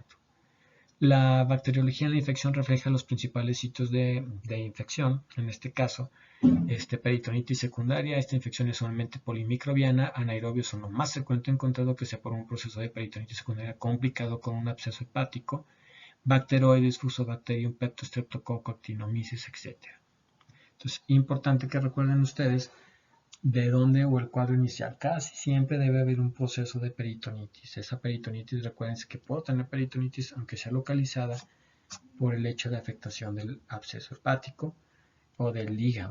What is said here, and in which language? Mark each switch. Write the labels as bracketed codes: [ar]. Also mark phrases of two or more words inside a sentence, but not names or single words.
[es] La bacteriología en la infección refleja los principales sitios de infección, en este caso, peritonitis secundaria. Esta infección es solamente polimicrobiana, anaerobios son lo más frecuente encontrado que sea por un proceso de peritonitis secundaria complicado con un absceso hepático, bacteroides, fusobacterium, peptostreptococcus, actinomyces, etc. Entonces, importante que recuerden ustedes de dónde o el cuadro inicial. Casi siempre debe haber un proceso de peritonitis. Esa peritonitis, recuerden que puedo tener peritonitis aunque sea localizada por el hecho de afectación del absceso hepático o del hígado.